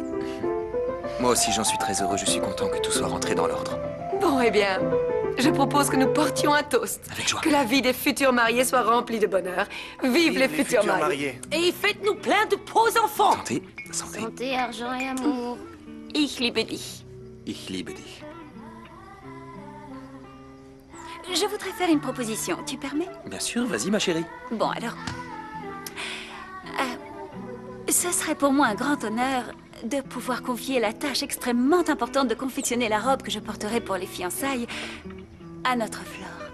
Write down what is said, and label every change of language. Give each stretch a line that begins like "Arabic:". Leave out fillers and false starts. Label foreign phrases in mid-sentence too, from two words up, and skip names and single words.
French: Moi aussi, j'en suis très heureux. Je suis content que tout soit rentré dans l'ordre. Bon, eh bien, je propose que nous portions un toast. Avec joie. Que la vie des futurs mariés soit remplie de bonheur. Vive les futurs mariés. Et faites-nous plein de beaux enfants. Santé, santé. Santé, argent et amour.
German: Ich liebe dich. Ich liebe dich.
French: Je voudrais faire une proposition. Tu permets? Bien sûr, vas-y, ma chérie. Bon, alors... ce serait pour moi un grand honneur de pouvoir confier la tâche extrêmement importante de confectionner la robe que je porterai pour les fiançailles à notre Flore.